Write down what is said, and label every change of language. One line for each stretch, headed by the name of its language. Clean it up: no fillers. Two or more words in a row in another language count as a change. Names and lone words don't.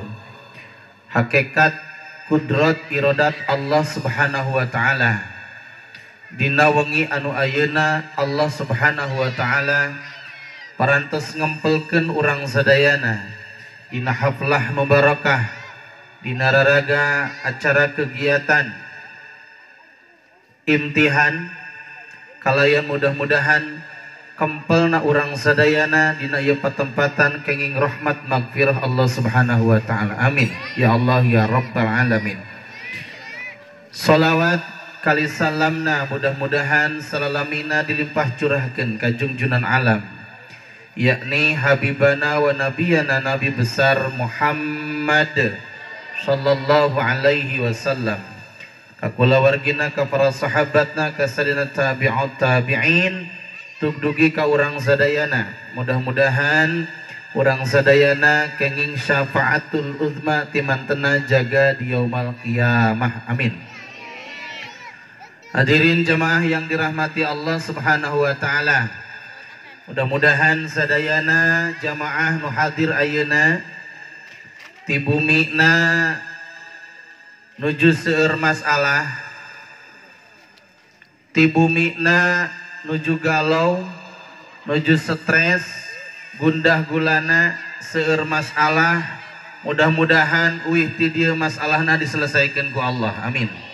Sundanese: Hakikat kudrat iradat Allah
Arabic: سبحانه وتعالى
Sundanese: dina wengi anu ayeuna Allah
Arabic: سبحانه وتعالى
Sundanese: parantos ngempelkeun urang sadayana dina
Arabic: حفلة مباركة,
Sundanese: dina raraga acara kegiatan imtihan kalayan mudah-mudahan kempelna urang sadayana dina ieu patempatan kenging rahmat magfirah Allah
Arabic: سبحانه وتعالى, آمين يا الله يا رب العالمين.
Sundanese: Sholawat kali salamna mudah-mudahan salalamina dilimpah curahkeun ka junjunan alam yakni
Arabic: حبيبنا ونبينا
Sundanese: nabi besar Muhammad
Arabic: صلى الله عليه وسلم,
Sundanese: ka kulawargina, ka para sahabatna, ka sadina
Arabic: تابع التابعين,
Sundanese: tuk dugi ka urang sadayana. Mudah-mudahan urang sadayana kenging
Arabic: الشفاعة العظمى
Sundanese: timantena jaga di
Arabic: يوم القيامة,
Sundanese: amin. Hadirin jamaah
Indonesian: yang dirahmati
Sundanese: Allah
Arabic: سبحانه وتعالى,
Sundanese: mudah-mudahan sadayana jamaah nu hadir ayeuna ti bumina nuju seueur masalah, ti bumina nuju galau, nuju stres, gundah gulana seueur masalah, mudah-mudahan uih ti dieu masalahna diselesaikan ku Allah, amin.